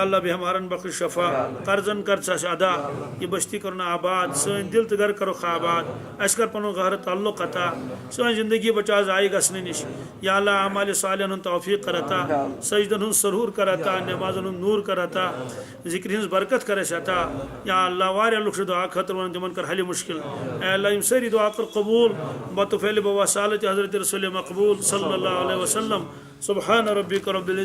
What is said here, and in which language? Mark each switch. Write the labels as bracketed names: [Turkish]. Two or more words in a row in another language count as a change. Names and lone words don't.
[Kashmiri] اللہ بٮ۪مارن بخش شفا قرضن کر ژٕ اَسہِ ادا یہِ بستی کرُن آباد سٲنۍ دل تہٕ گرٕ کرُکھ آباد اَسہِ کر پنُن گہر تعلق عطا سٲنۍ زندگی بچاو ضایہِ گژھنہٕ نِش یا اللہ اعمالِ صالحن ہُنٛد توفیٖق کر عطا سجدن ہُنٛد سرور کر عطا نٮ۪مازن ہُنٛد نوٗر کر عطا ذکرِ ہٕنٛز برکت کر اَسہِ عطا یا اللہ واریاہ لُکھ چھِ دعا خٲطرٕ ونان تِمن کر حلہِ مُشکل اے اللہ یِم سٲری دعا کر قبوٗل بطفیل بواسالت حضرت رسول مقبوٗل [Arabic] صلی اللہ علیہ وسلم سبحان ربک رب العزت